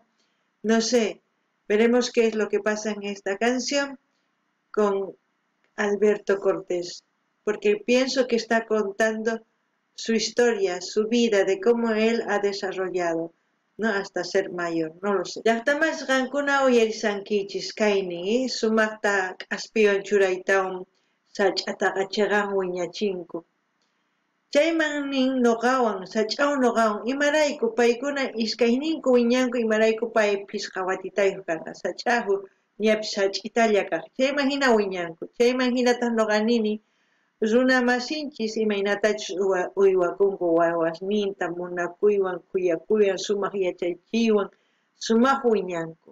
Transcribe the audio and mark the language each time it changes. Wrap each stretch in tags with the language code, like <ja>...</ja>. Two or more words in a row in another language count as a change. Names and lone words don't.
<es>No sé, veremos qué es lo que pasa en esta canción con Alberto Cortés, porque pienso que está contando su historia, su vida, de cómo él ha desarrollado, ¿no? Hasta ser mayor, no lo sé.</es> <qu>Llaqtamas qankuna uyarisankichis kaynin, sumaqta k'aspiwan churaytawan sach'ataqa chiqan wiñachinku. Chaymannin nuqawan, sach'aw nuqawan, imarayku paykuna iskayninku wiñanku imarayku paypis qhawatitayuq kanqa, sach'ahu ñapis sach'italla kaq, chayman hina wiñanku, chayman hinataq nuqanini runa masinchis imaynatachus uywakunku wawasninta munakuywan, kuyakuywan, sumaq yachaychiywan, sumaq wiñanku.</qu>